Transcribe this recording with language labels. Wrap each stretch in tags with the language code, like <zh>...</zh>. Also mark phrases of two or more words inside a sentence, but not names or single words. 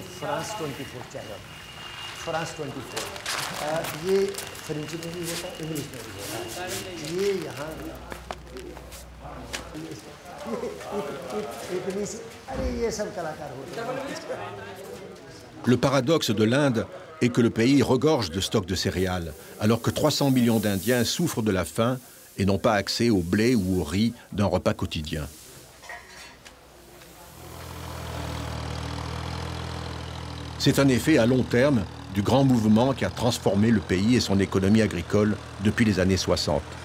<hi>फ्रांस 24 चैनल, फ्रांस 24 ये फ्रेंच में भी होता है, इंग्लिश में भी होता है। ये यहाँ अरे ये सब कलाकार होते हैं।</hi> <fr>Le paradoxe de l'Inde est que le pays regorge de stocks de céréales, alors que 300 millions d'Indiens souffrent de la faim et n'ont pas accès au blé ou au riz d'un repas quotidien. C'est un effet à long terme du grand mouvement qui a transformé le pays et son économie agricole depuis les années 60.</fr>